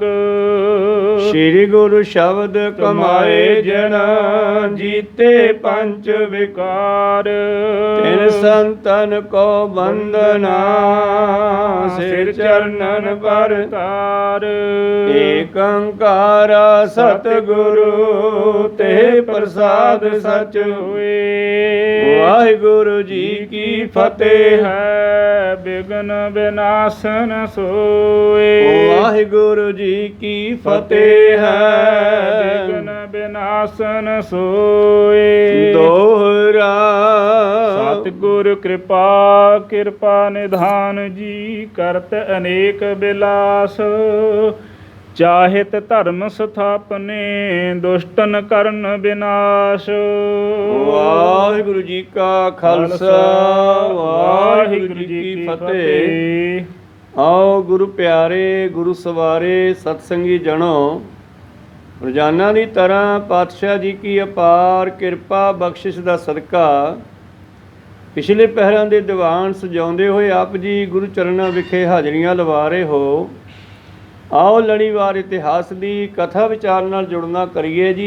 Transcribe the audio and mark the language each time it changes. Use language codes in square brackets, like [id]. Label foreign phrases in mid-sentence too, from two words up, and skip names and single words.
[pa] ਸ੍ਰੀ ਗੁਰੂ ਸ਼ਬਦ ਕਮਾਏ ਜਨਾ ਜੀਤੇ ਪੰਚ ਵਿਕਾਰ ਤਿਨ ਸੰਤਨ ਕੋ ਬੰਦਨਾ ਸਿਰ ਚਰਣਨ ਪਰ ਤਾਰ ਏਕ ਅੰਕਾਰਾ ਸਤਿਗੁਰੂ ਤੇ ਪ੍ਰਸਾਦ ਸਚ ਹੁਏ ਵਾਹਿਗੁਰੂ ਜੀ ਕੀ ਫਤਹਿ ਹੈ ਵਿਘਨ ਵਿਨਾਸ਼ਨ ਸੋਏ ਵਾਹਿਗੁਰੂ ਜੀ ਕੀ ਫਤਹਿ ਹੈ ਵਿਘਨ ਵਿਨਾਸ਼ਨ ਸੋਏ दोहरा ਸਤਿਗੁਰ ਕ੍ਰਿਪਾ ਕ੍ਰਿਪਾ ਨਿਧਾਨ ਜੀ ਕਰਤ ਅਨੇਕ ਬਿਲਾਸ ਚਾਹਿਤ ਧਰਮ ਸਥਾਪਨੇ ਦੁਸ਼ਟਨ ਕਰਨ ਵਿਨਾਸ਼ ਵਾਹਿਗੁਰੂ ਜੀ ਕਾ ਖਾਲਸਾ ਵਾਹਿਗੁਰੂ ਜੀ ਕੀ ਫਤਹਿ। ਆਓ ਗੁਰੂ ਪਿਆਰੇ ਗੁਰੂ ਸਵਾਰੇ ਸਤਸੰਗੀ ਜਨੋ ਰੋਜ਼ਾਨਾ ਦੀ ਤਰ੍ਹਾਂ ਪਾਤਸ਼ਾਹ ਜੀ ਕੀ ਅਪਾਰ ਕਿਰਪਾ ਬਖਸ਼ਿਸ਼ ਦਾ ਸਦਕਾ ਪਿਛਲੇ ਪਹਿਰਾਂ ਦੇ ਦੀਵਾਨ ਸਜਾਉਂਦੇ ਹੋਏ ਆਪ ਜੀ ਗੁਰੂ ਚਰਨਾਂ ਵਿਖੇ ਹਾਜ਼ਰੀਆਂ ਲਵਾ ਰਹੇ ਹੋ। ਆਓ ਲੜੀਵਾਰ ਇਤਿਹਾਸ ਦੀ ਕਥਾ ਵਿਚਾਰ ਨਾਲ ਜੁੜਨਾ ਕਰੀਏ ਜੀ।